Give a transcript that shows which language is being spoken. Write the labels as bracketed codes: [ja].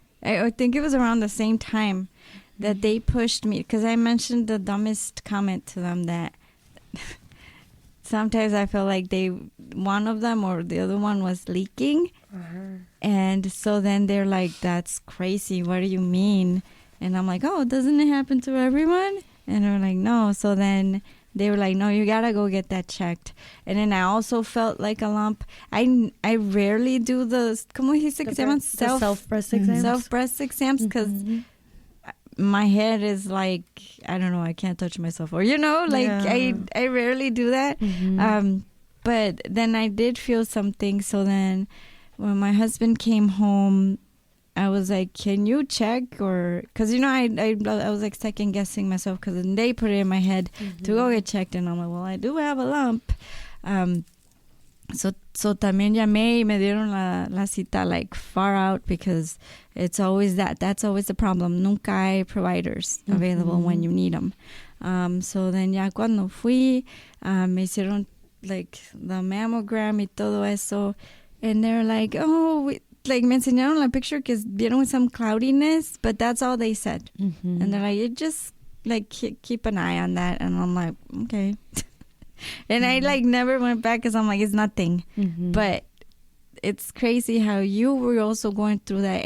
[en] I think it was around the same time that they pushed me, because I mentioned the dumbest comment to them that sometimes I feel like one of them or the other one was leaking. And so then they're like, that's crazy. What do you mean? And I'm like, oh, doesn't it happen to everyone? And they're like, no. So then they were like, no, you got to go get that checked. And then I also felt like a lump. I rarely do the, [es] ¿cómo dice que se llaman? [en] Self-breast exams. Self-breast exams, because my head is like, I don't know, I can't touch myself. Or, you know, like I rarely do that. But then I did feel something. So then when my husband came home, I was like, can you check? Or, because, you know, I was like second guessing myself, because then they put it in my head to go get checked. And I'm like, well, I do have a lump. So [es] también llamé y me dieron la cita [en] like far out, because it's always that's always the problem. [es] Nunca hay [en] providers available when you need them. So then [es] ya cuando fui, me hicieron [en] like the mammogram [es] y todo eso. [en] And they're like, oh, like [es] me enseñaron la [en] picture que vieron some cloudiness, but that's all they said. And they're like, you just like keep an eye on that. And I'm like, okay. And I like never went back, because I'm like, it's nothing. But it's crazy how you were also going through that.